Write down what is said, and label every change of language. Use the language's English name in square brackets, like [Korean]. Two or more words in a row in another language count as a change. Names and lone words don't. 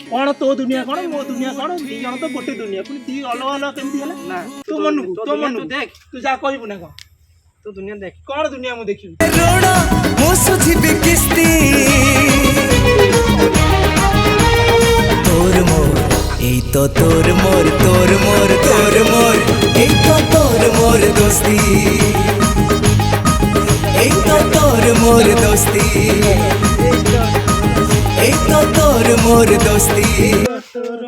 [Odia] କଣ ତୋ ଦୁନିଆ କଣ ମୋ ଦୁନିଆ କଣ? ଦି ଜଣ ତ ଗୋଟେ ଦୁନିଆ, ପୁଣି ଦି ଅଲଗା କେମିତି ହେଲା? ନା ତୋ ମନକୁ ତୋ ତୋ ଦୁନିଆ ତୁ ମନକୁ ଦେଖ, ତୁ ଯାହା କହିବୁ ନା କଣ? ତୋ ଦୁନିଆ ଦେଖ। କଣ ଦୁନିଆ ମୁଁ ଦେଖିବି? ଋଣ ମୁଁ ଶୁଝିବି କିସ୍ତି ତୋର ମୋର ଏଇ ତ ତୋର ମୋର ଏଇ ତ ତୋର ମୋର ଦୋସ୍ତି ଏଇ ତ ତୋର ମୋର ଦୋସ୍ତି ଏଇ ତ ତୋର ମୋର ଦୋସ୍ତି